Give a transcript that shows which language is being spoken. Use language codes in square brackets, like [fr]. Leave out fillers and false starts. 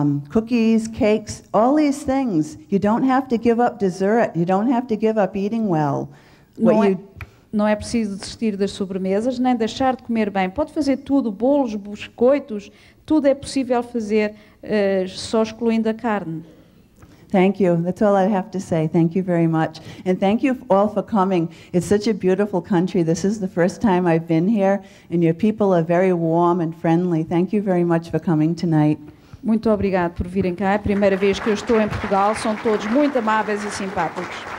[en] Cookies, cakes, all these things. You don't have to give up dessert. You don't have to give up eating well. [pt] Não é preciso desistir das sobremesas, nem deixar de comer bem. Pode fazer tudo, bolos, biscoitos, tudo é possível fazer, só excluindo a carne. [en] Thank you. That's all I have to say. Thank you very much. And thank you all for coming. It's such a beautiful country. This is the first time I've been here, and your people are very warm and friendly. Thank you very much for coming tonight. [pt] Muito obrigado por virem cá. É a primeira vez que eu estou em Portugal. São todos muito amáveis e simpáticos.